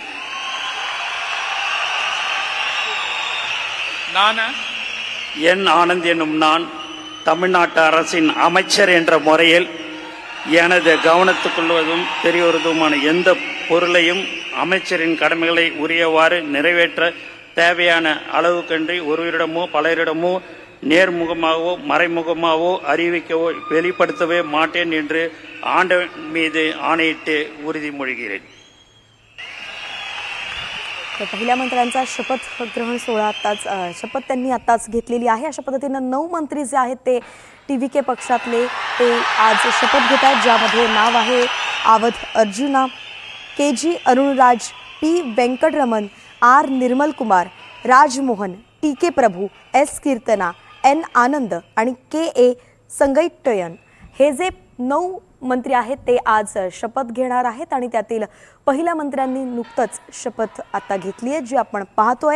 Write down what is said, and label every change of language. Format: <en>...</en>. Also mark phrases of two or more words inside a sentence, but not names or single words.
<ta>என் ஆனந்த் என்னும் நான் தமிழ்நாட்டு அரசின் அமைச்சர் என்ற முறையில் எனது கவனத்துக்குள்வதும் தெரியவதுமான எந்த பொருளையும் அமைச்சரின் கடமைகளை உரியவாறு நிறைவேற்ற தேவையான அளவுக்கன்றி ஒருவரிடமோ பலரிடமோ நேர்முகமாகவோ மறைமுகமாகவோ அறிவிக்கவோ வெளிப்படுத்தவே மாட்டேன் என்று ஆண்டவன் மீது ஆணையிட்டு உறுதிமொழிகிறேன்.</ta> <mr>तर पहिल्या मंत्र्यांचा शपथ ग्रहण सोहळा शपथ त्यांनी आताच घेतलेली आहे. अशा पद्धतीनं 9 मंत्री जे आहेत ते TVK पक्षातले ते आज शपथ घेत आहेत, ज्यामध्ये नाव आहे आवध अर्जुना, KG अरुणराज, P वेंकटरमण, R निर्मल कुमार, राजमोहन, TK प्रभू, S कीर्तना, N आनंद आणि KA संगैट्टयन हे जे 9 मंत्री आहेत ते आज शपथ घेणार आहेत आणि त्यातील पहिल्या मंत्र्यांनी नुकतंच शपथ आता घेतली आहे जी आपण पाहतोय.</mr>